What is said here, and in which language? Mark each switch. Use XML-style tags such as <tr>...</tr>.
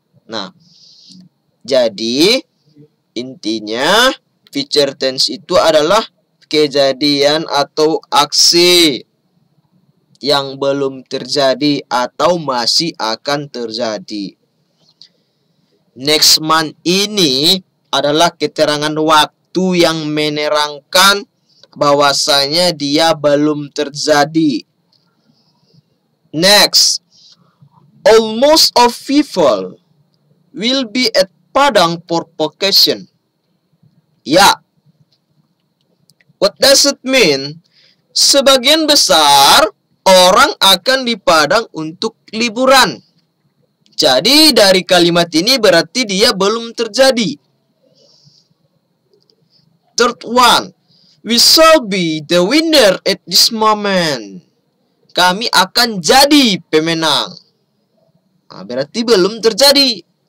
<id>Nah, jadi intinya future tense itu adalah kejadian atau aksi yang belum terjadi atau masih akan terjadi. Next month ini adalah keterangan waktu yang menerangkan bahwasanya dia belum terjadi.</id> <en>Next, almost of people will be at Padang for vacation. Ya. What does it mean?</en> <id>Sebagian besar orang akan di Padang untuk liburan. Jadi dari kalimat ini berarti dia belum terjadi.</id> <en>Third one, we shall be the winner at this moment.</en> <id>Kami akan jadi pemenang. Nah, berarti belum terjadi.</id>